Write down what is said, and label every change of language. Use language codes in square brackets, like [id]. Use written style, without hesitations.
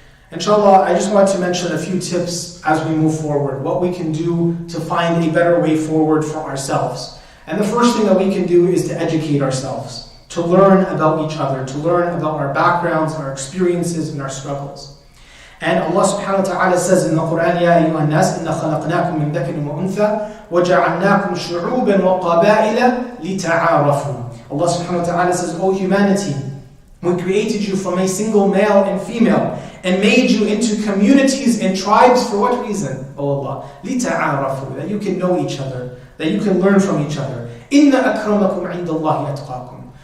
[en] Inshallah, I just want to mention a few tips as we move forward, what we can do to find a better way forward for ourselves. And the first thing that we can do is to educate ourselves, to learn about each other, to learn about our backgrounds, our experiences, and our struggles. [ar] And Allah subhanahu wa ta'ala says in the Quran, يَا أَيُّهَا النَّاسِ إِنَّا خَلَقْنَاكُم مِّن ذَكَرٍ وَأُنثَىٰ وَجَعَلْنَاكُمْ شُعُوبًا وَقَبَائِلَ لِتَعَارَفُوا. [en] Allah subhanahu wa ta'ala says, O humanity, we created you from a single male and female and made you into communities and tribes for what reason? O Allah, لِتَعَارَفُوا, that you can know each other, that you can learn from each other. [ar] إِنَّ أَكْرَمَكُمْ عِنْدَ اللَّهِ أَتْقَاكُمْ.